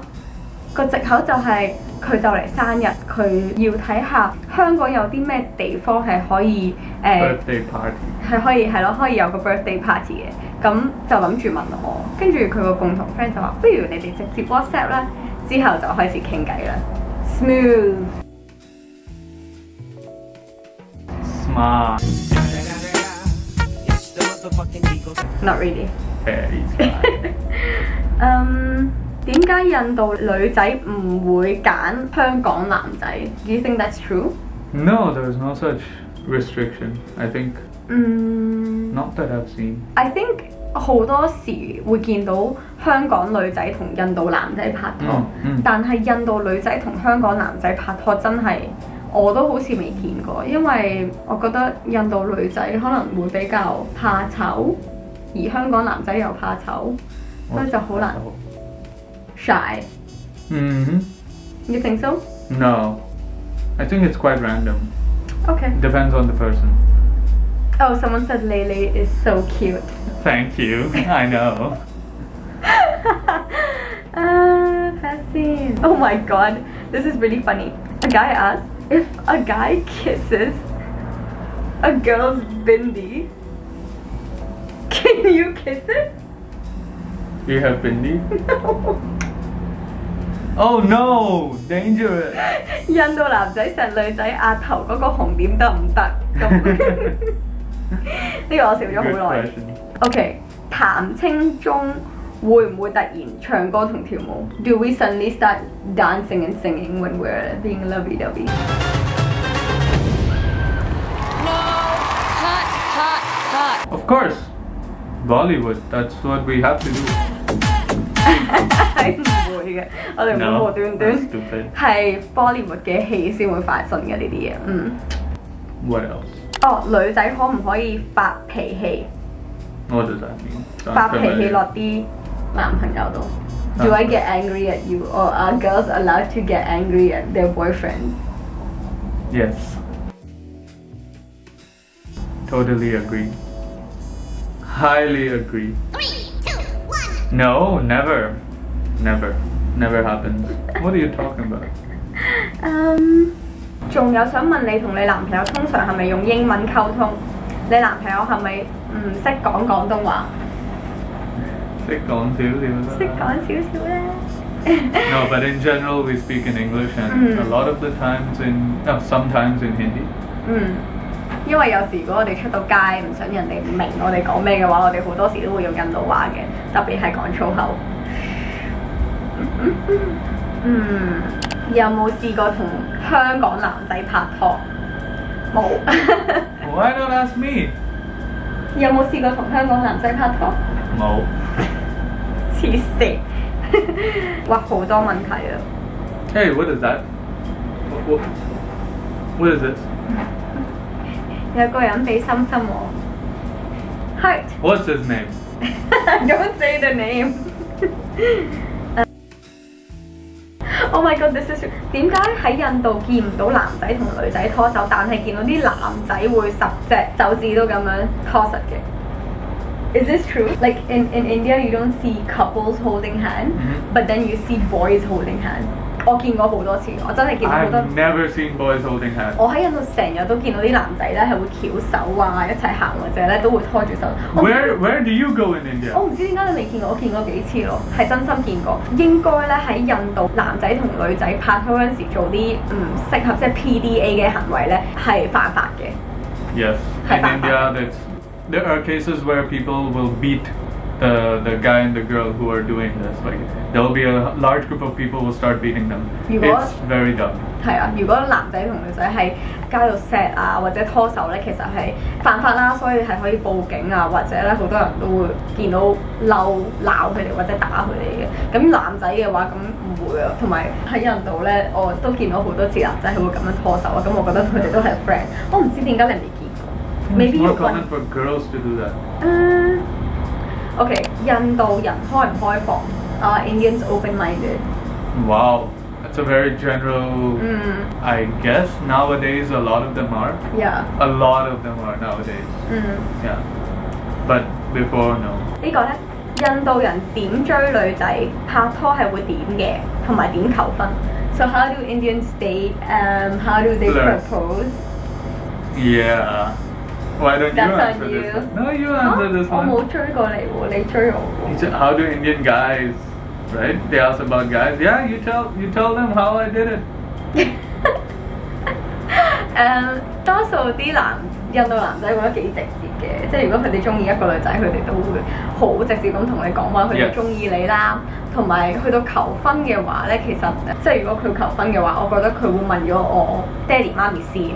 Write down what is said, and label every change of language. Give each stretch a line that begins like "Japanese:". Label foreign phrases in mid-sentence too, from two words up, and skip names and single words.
Cantonese: 個藉口就係佢就嚟生日，佢要睇下香港有啲咩地方係可以
English: birthday party
Cantonese: 係可以係咯，可以有個
English: birthday party
Cantonese: 嘅。咁就諗住問我，跟住佢個共同 friend 就話：不如你哋直接 WhatsApp 啦，之後就開始傾偈啦。Smooth。
English: Smart. Not really. Very smart.
Cantonese: 點解印度女仔唔會揀香港男仔 ？
English: Do you think that's true? No, there's no such restriction. I think. Not that I've seen. I think
Cantonese: 好多時會見到香港女仔同印度男仔拍拖，但係印度女仔同香港男仔拍拖真係我都好似未見過，因為我覺得印度女仔可能會比較怕醜，而香港男仔又怕醜，所以就好難。Shy.
English: You think so? No. I think it's quite random. Okay. Depends on the person. Oh, someone said Lele is so cute. Thank you. I know. Fascinating. Oh my god, this is really funny. A guy asked if a guy kisses a girl's bindi, can you kiss it? Do you have bindi? No. Oh no! Dangerous!
Cantonese: 印度男仔錫女仔額頭嗰個紅點得唔得？咁呢個我笑咗好耐。OK， 談青中會唔會突然唱歌同跳舞 ？
English: Do we suddenly start dancing and singing when we're being lovey-dovey? No! Cut! Of course! Bollywood, that's what we have to do. 係唔會嘅，我哋唔會無端端係 Bollywood 嘅戲先會發生嘅呢啲嘢。 What else?
Cantonese: 哦，女仔可唔可以發脾氣？
English: What does that mean?
Cantonese: 發脾氣落啲男朋友度。
English: Do I get angry at you, or are girls allowed to get angry at their boyfriends? Yes. Totally agree. Highly agree. 3, 2, 1. No, never. Never happens. What are you talking about?
Cantonese: 仲有想問你同你男朋友通常係咪用英文溝通？你男朋友係咪唔識講廣東話？識講少少啦。識講少少咧。
English: No, but in general we speak in English and a lot of the times sometimes in Hindi.
Cantonese: 因為有時如果我哋出到街唔想人哋唔明我哋講咩嘅話，我哋好多時都會用印度話嘅，特別係講粗口。有冇試過同香港男仔拍拖？冇。
English: Why not ask me？
Cantonese: 有冇試過同香港男仔拍拖？冇。黐線，哇好多問題啊！
English: Hey, what is that? What is this?
Cantonese: 有個人俾心心我 ，Heart。
English: What's his name? Don't say the name. Oh my god, this is
Cantonese: 點解喺印度見唔到男仔同女仔拖手，但係見到啲男仔會10隻手指都咁樣拖實嘅 ？
English: Is this true? Like in India, you don't see couples holding hand, but then you see boys holding hand.
Cantonese: 我見過好多次，我真係見到好多。
English: I've never seen boys holding hands.
Cantonese: 我喺印度成日都見到啲男仔咧係會翹手啊，一齊行或者咧都會拖住手。
English: Where do you go in India?
Cantonese: 我唔知點解你未見過，我見過幾次咯，係真心見過。應該咧喺印度男仔同女仔拍拖嗰陣時做啲唔適合即係 PDA 嘅行為咧係犯法嘅。
English: Yes. In India, there are cases where people will beat the guy and the girl who are doing this. Like there will be a large group of people will start beating them. It's very dumb.
Cantonese: 係啊，如果男仔同女仔喺街度錫啊或者拖手咧，其實係犯法啦，所以係可以報警啊，或者咧好多人都會見到鬧佢哋或者打佢哋嘅。咁男仔嘅話咁唔會啊，同埋喺印度咧，我都見到好多次男仔係會咁樣拖手啊，咁我覺得佢哋都係 friend。我唔知點解你未見過。
English: It's more common for girls to do that.
Cantonese: OK， 印度人開唔開放 ？
English: Indians open-minded. Wow, that's a very general. I guess nowadays a lot of them are. Yeah. A lot of them are nowadays. Yeah. But before, no.
Cantonese: 呢個咧，印度人點追女仔拍拖係會點嘅，同埋點求婚。
English: So how do Indians date? How do they propose? Yeah. Why don't you answer this one? No, you answer this one.
Cantonese: 我冇追過你喎，你追我喎。
English: How do Indian guys, right? They ask about guys. Yeah, you tell them how I did it.
Cantonese: 多數啲印度男仔覺得幾直接嘅，即係如果佢哋中意一個女仔，佢哋都會好直接咁同你講話佢哋中意你啦。同埋去到求婚嘅話咧，其實即係如果佢求婚嘅話，我覺得佢會問咗我爹哋媽咪先。